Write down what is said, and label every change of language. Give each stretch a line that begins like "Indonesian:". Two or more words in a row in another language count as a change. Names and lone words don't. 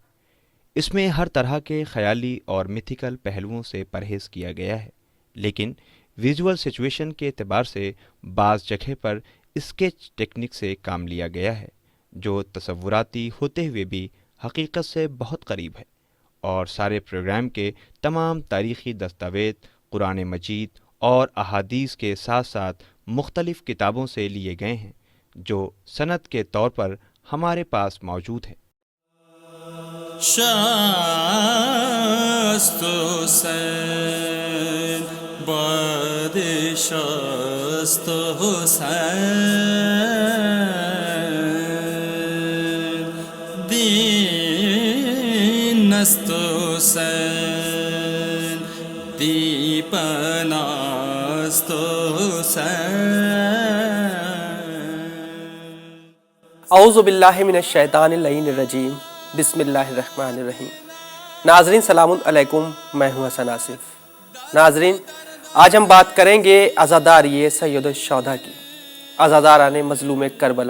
Urdu: اس میں ہر طرح کے خیالی اور میتھیکل پہلوؤں سے پرہیز کیا گیا ہے، لیکن
English: visual situation
Urdu: کے اعتبار سے بعض جگہ پر
English: sketch technique
Urdu: سے کام لیا گیا ہے، جو تصوراتی ہوتے ہوئے بھی حقیقت سے بہت قریب ہے۔ اور سارے پروگرام کے تمام تاریخی دستاویز قرآن مجید اور احادیث کے ساتھ ساتھ مختلف کتابوں سے لیے گئے ہیں، جو سند کے طور پر ہمارے پاس موجود ہے۔ شست حسین باد شست حسین دین است حسین دیپن است حسین۔
Arabic: اعوذ باللہ من الشیطان اللعین الرجیم، بسم اللہ الرحمن الرحیم۔
Urdu: ناظرین سلام علیکم، میں ہوں حسن آصف۔ ناظرین، آج ہم بات کریں گے عزاداری سید الشہداء کی۔ عزاداران مظلوم کربلا۔